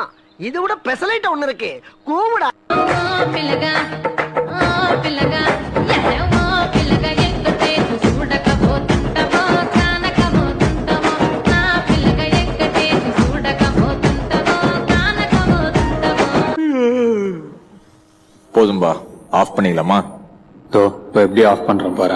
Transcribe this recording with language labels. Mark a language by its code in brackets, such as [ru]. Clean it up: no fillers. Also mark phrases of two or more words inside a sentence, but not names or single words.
[ta] இது விட பெசலைட் ஒண்ணு இருக்கு. கூவுடா. [te] పిల్లగా పిల్లగా ఎడవో పిల్లగా ఎక్కటే చూడకపోతుంటవో కానకపోతుంటవో నా పిల్లగా ఎక్కటే చూడకపోతుంటవో కానకపోతుంటవో. [ta] போதும்பா, ஆஃப் பண்ணிடலாமா? தோ இப்போ எப்படி ஆஃப் பண்றேன் பாரு.